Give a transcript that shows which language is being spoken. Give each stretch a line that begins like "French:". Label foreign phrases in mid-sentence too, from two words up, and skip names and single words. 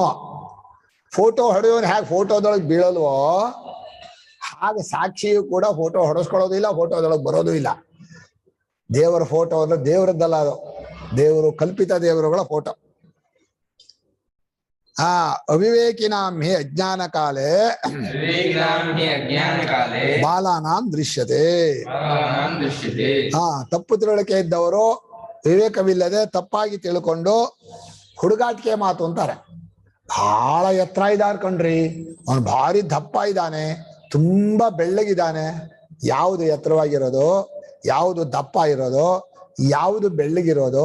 Kannada: ಫೋಟೋ ಹೊಡೆಯೋನು ಹೇಗೆ ಫೋಟೋದೊಳಗೆ ಬೀಳಲ್ವೋ ಹಾಗೆ ಸಾಕ್ಷಿಯು ಕೂಡ ಫೋಟೋ ಹೊಡೆಸ್ಕೊಳ್ಳೋದಿಲ್ಲ, ಫೋಟೋದೊಳಗೆ ಬರೋದು ಇಲ್ಲ. ದೇವರ ಫೋಟೋ ಅಂದ್ರೆ ದೇವರದ್ದಲ್ಲ, ಅದು ದೇವರು ಕಲ್ಪಿತ ದೇವರುಗಳ ಫೋಟೋ.
Sanskrit: ಅವಿವೇಕಿನಾಂ ಹಿ ಅಜ್ಞಾನ ಕಾಲೇ ಬಾಲಾನಾಂ ದೃಶ್ಯತೆ.
Kannada: ತಪ್ಪು ತಿಳುವಳಿಕೆ ಇದ್ದವರು ವಿವೇಕವಿಲ್ಲದೆ ತಪ್ಪಾಗಿ ತಿಳ್ಕೊಂಡು ಹುಡುಗಾಟಿಕೆ ಮಾತು ಅಂತಾರೆ. ಬಹಳ ಎತ್ತರ ಇದ್ದಾರ ಕಣ್ರಿ, ಅವನು ಭಾರಿ ದಪ್ಪ ಇದ್ದಾನೆ, ತುಂಬಾ ಬೆಳ್ಳಗಿದ್ದಾನೆ. ಯಾವುದು ಎತ್ತರವಾಗಿರೋದು, ಯಾವುದು ದಪ್ಪ ಇರೋದು, ಯಾವುದು ಬೆಳ್ಳಗಿರೋದು?